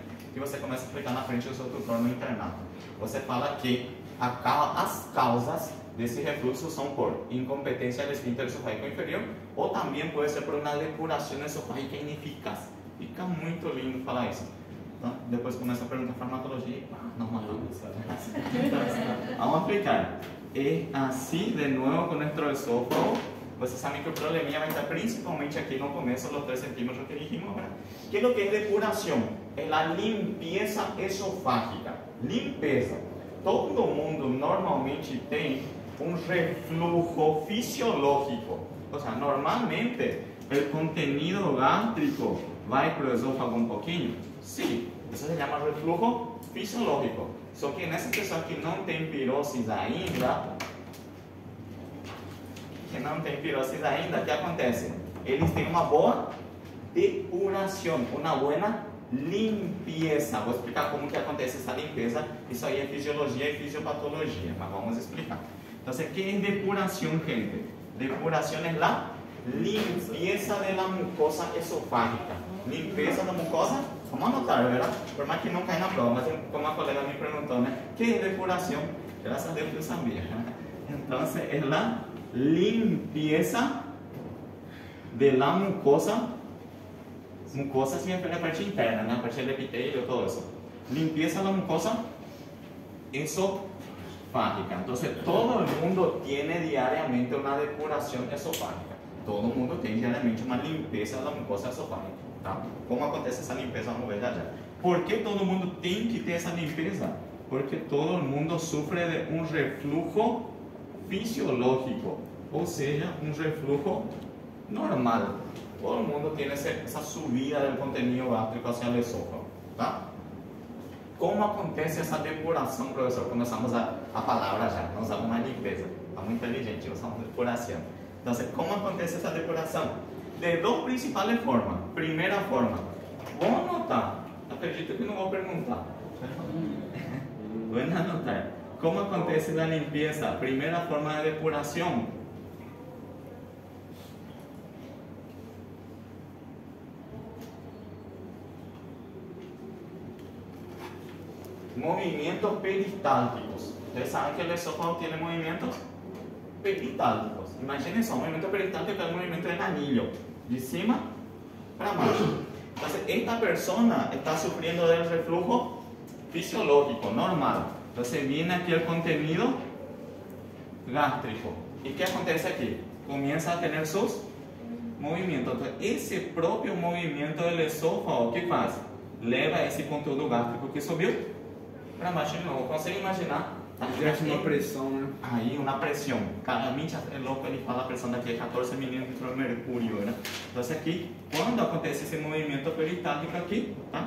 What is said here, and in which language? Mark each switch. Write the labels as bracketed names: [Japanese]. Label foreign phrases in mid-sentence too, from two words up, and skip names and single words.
[Portuguese] E você começa a explicar na frente do seu tutor no internato. Você fala que as causas desse refluxo são por incompetência do esfíncter esofágico inferior ou também pode ser por uma depuração esofágica ineficaz. Fica muito lindo falar isso. Então, depois começa a perguntar farmacologia. Não, vamos aplicar. E assim, de novo, com o nosso esôfago. Vocês sabem que o probleminha vai estar principalmente aqui no começo, os 3 centímetros que [Spanish] dijimos, ¿verdad? ¿Qué es lo que es depuración? Es la limpieza esofágica. [Portuguese] Limpeza. Todo mundo normalmente tem um [Spanish] reflujo fisiológico. O sea, normalmente el contenido gástrico [Portuguese] vai para o esófago [Spanish] un poquinho. Sí, eso se llama reflujo fisiológico. [Portuguese] Só que nessa pessoa que não tem pirose ainda, o que acontece? Eles têm uma boa depuração, uma boa limpeza. Vou explicar como que acontece essa limpeza. Isso aí é fisiologia e fisiopatologia, mas vamos explicar. Então, [Spanish] ¿qué es depuración, gente? Depuración es la limpieza de la mucosa esofágica. [Portuguese] Limpeza da mucosa, vamos anotar, ¿verdad? Por más que não caia na prova, mas como a colega me perguntou, né? Que é depuração? Graças a Deus que eu sabia. Então, é [Spanish] la limpieza de la mucosa. [Portuguese] Mucosa se refere à parte interna, né? A parte do epitélio, todo isso. [Spanish] Limpieza de la mucosa esofágica. [Portuguese] Então, todo mundo tem diariamente uma depuração esofágica. Todo mundo tem diariamente uma limpeza da mucosa esofágica. Tá? Como acontece essa limpeza? Vamos ver já já. Por que todo mundo tem que ter essa limpeza? Porque todo mundo sofre de um refluxo fisiológico, ou seja, um refluxo normal. Todo mundo tem essa subida do [Spanish] contenido gástrico hacia [Portuguese] o esôfago. Tá? Como acontece essa depuração, professor? Começamos a palavra já, não usamos mais limpeza. Está muito inteligente, usamos depuração. Então, como acontece essa depuração? De duas principais formas. Primeira forma, vou anotar. Acredito que não vou perguntar. Vou anotar. Como acontece a limpeza? Primeira forma de depuração. Movimentos peristálticos. [Spanish] Ustedes saben que el esófago tiene movimientos peristálticos. Imaginen [Portuguese] só, movimento peristáltico [Spanish] es el movimiento del anillo, [Portuguese] de cima para baixo. [Spanish] Entonces, esta persona está sufriendo del reflujo fisiológico, normal. Entonces, viene aquí el contenido gástrico. ¿Y qué acontece aquí? Comienza a tener sus movimientos. Entonces, ese propio movimiento del esófago, ¿qué pasa? [Portuguese] Leva esse conteúdo gástrico que subiu para baixo de novo. Consegue imaginar? Exerce uma pressão, né? Aí, uma pressão. Claramente é louco, ele fala a pressão daqui é 14 milímetros de mercúrio, né? Então, aqui, quando acontece esse movimento peristáltico aqui, tá?